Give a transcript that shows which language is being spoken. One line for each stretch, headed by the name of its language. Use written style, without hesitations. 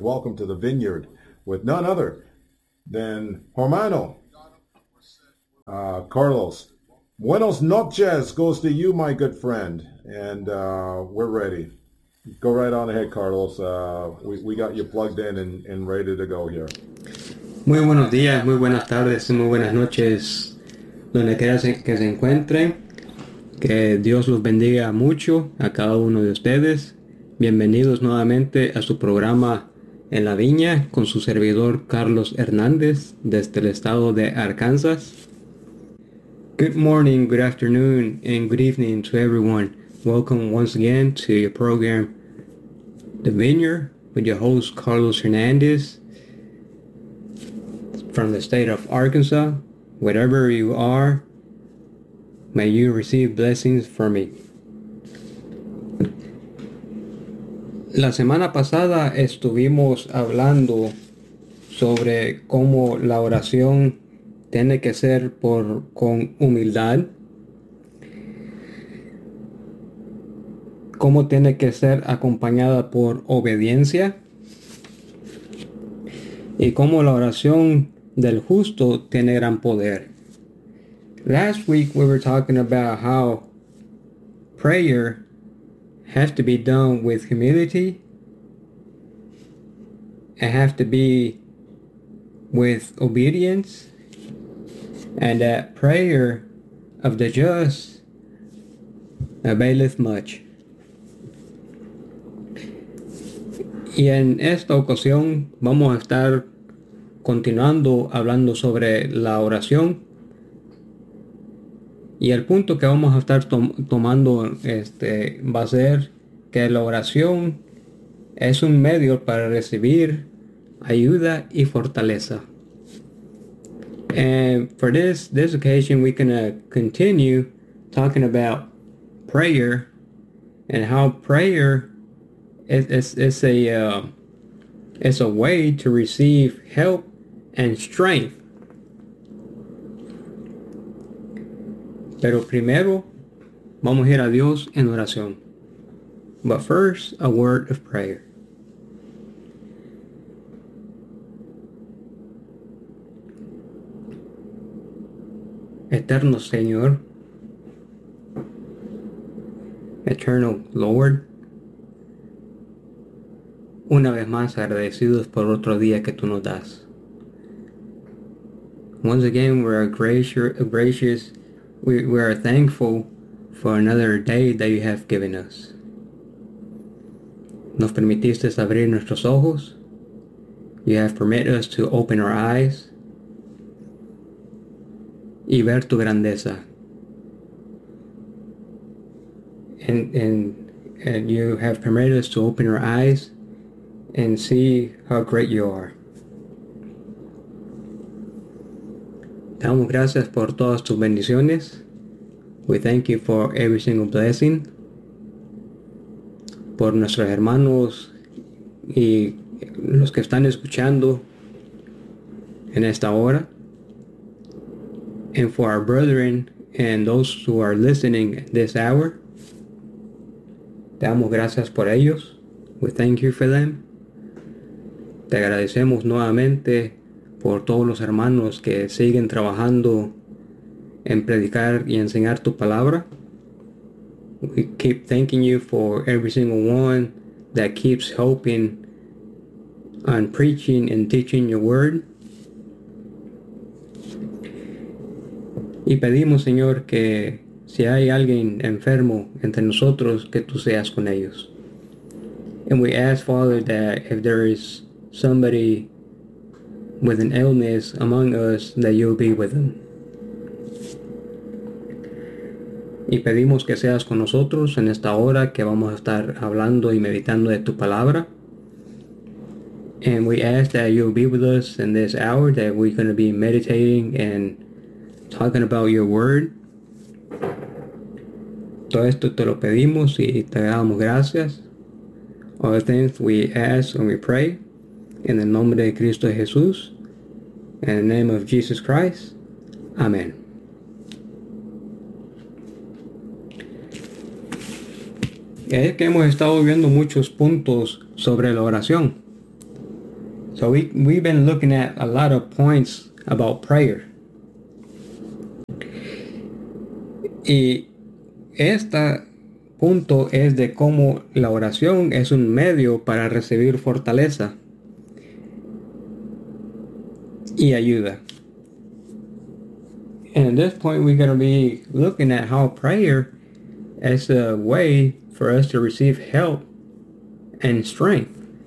English: Welcome to the Vineyard with none other than Hermano. Carlos,
Spanish: buenos noches
English: goes to you, my good friend, and we're ready. Go right on ahead, Carlos. We got you plugged in and ready to go here.
Spanish: Muy buenos días, muy buenas tardes, muy buenas noches, donde quiera que se encuentren. Que Dios los bendiga mucho a cada uno de ustedes. Bienvenidos nuevamente a su programa En la Viña con su servidor Carlos Hernández desde el estado de Arkansas.
English: Good morning, good afternoon, and good evening to everyone. Welcome once again to your program, The Vineyard, with your host, Carlos Hernandez, from the state of Arkansas. Wherever you are, may you receive blessings from me.
Spanish: La semana pasada estuvimos hablando sobre cómo la oración tiene que ser con humildad, cómo tiene que ser acompañada por obediencia, y cómo la oración del justo tiene gran poder.
English: Last week we were talking about how prayer has to be done with humility, it has to be with obedience, and that prayer of the just availeth much.
Spanish: Y en esta ocasión vamos a estar continuando hablando sobre la oración. Y el punto que vamos a estar tomando va a ser que la oración es un medio para recibir ayuda y fortaleza.
English: And for this occasion, we're going to continue talking about prayer and how prayer is a way to receive help and strength.
Spanish: Pero primero, vamos a ir a Dios en oración.
English: But first, a word of prayer.
Spanish: Eterno Señor,
English: Eternal Lord,
Spanish: una vez más agradecidos por otro día que tú nos das.
English: Once again, we are thankful for another day that you have given us.
Spanish: Nos permitiste abrir nuestros ojos.
English: You have permitted us to open our eyes
Spanish: y ver tu grandeza.
English: And you have permitted us to open our eyes and see how great you are.
Spanish: Damos gracias por todas tus bendiciones.
English: We thank you for every single blessing.
Spanish: Por nuestros hermanos y los que están escuchando en esta hora.
English: And for our brethren and those who are listening this hour.
Spanish: Damos gracias por ellos.
English: We thank you for them.
Spanish: Te agradecemos nuevamente por todos los hermanos que siguen trabajando en predicar y enseñar tu palabra.
English: We keep thanking you for every single one that keeps helping on preaching and teaching your word.
Spanish: Y pedimos, Señor, que si hay alguien enfermo entre nosotros, que tú seas con ellos.
English: And we ask, Father, that if there is somebody with an illness among us, that you'll be with them.
Spanish: Y pedimos que seas con nosotros en esta hora que vamos a estar hablando y meditando de tu palabra.
English: And we ask that you'll be with us in this hour that we're going to be meditating and talking about your word.
Spanish: Todo esto te lo pedimos y te damos gracias.
English: All things we ask and we pray in the name of Cristo Jesús. In the name of Jesus Christ. Amen.
Spanish: Es que hemos estado viendo muchos puntos sobre la oración.
English: So we've been looking at a lot of points about prayer.
Spanish: Y este punto es de cómo la oración es un medio para recibir fortaleza y ayuda.
English: And at this point, we're going to be looking at how prayer is a way for us to receive help and strength.